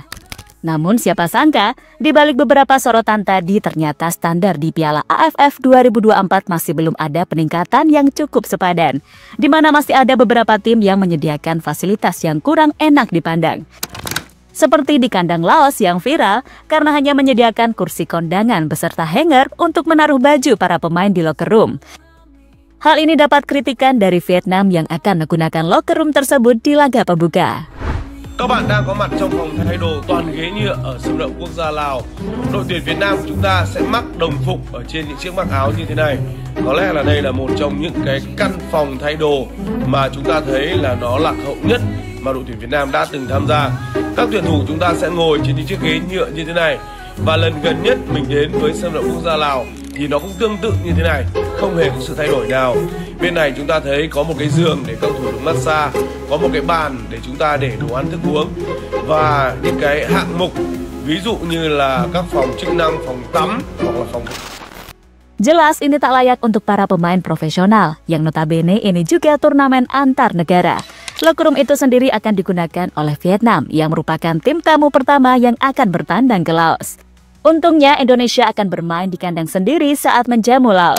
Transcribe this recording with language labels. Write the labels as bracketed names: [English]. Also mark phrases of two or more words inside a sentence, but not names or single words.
[Indonesian] Namun siapa sangka, di balik beberapa sorotan tadi ternyata standar di Piala AFF 2024 masih belum ada peningkatan yang cukup sepadan, di mana masih ada beberapa tim yang menyediakan fasilitas yang kurang enak dipandang. Seperti di kandang Laos yang viral karena hanya menyediakan kursi kondangan beserta hanger untuk menaruh baju para pemain di [English] locker room. [Indonesian] Hal ini dapat kritikan dari Vietnam yang akan menggunakan [English] locker room [Indonesian] tersebut di laga pembuka. [Vietnamese] Các bạn đang có mặt trong phòng thay đồ toàn ghế nhựa ở sân vận động quốc gia Lào. Đội tuyển Việt Nam chúng ta sẽ mắc đồng phục ở trên những chiếc mặc áo như thế này. Có lẽ là đây là một trong những cái căn phòng thay đồ mà chúng ta thấy là nó lạc hậu nhất mà đội tuyển Việt Nam đã từng tham gia. Các tuyển thủ chúng ta sẽ ngồi trên những chiếc ghế nhựa như thế này. Và lần gần nhất mình đến với sân vận động quốc gia Lào thì nó cũng tương tự như thế này, không hề có sự thay đổi nào. Bên này chúng ta thấy có một cái giường để các thủ được massage, có một cái bàn để chúng ta để đồ ăn thức uống và những cái hạng mục ví dụ như là các phòng chức năng, phòng tắm hoặc là phòng. [Indonesian] Jelas ini tak layak untuk para pemain profesional, yang notabene ini juga turnamen antar negara. [English] Locker room [Indonesian] itu sendiri akan digunakan oleh Vietnam, yang merupakan tim tamu pertama yang akan bertandang ke Laos. Untungnya Indonesia akan bermain di kandang sendiri saat menjamu Laos.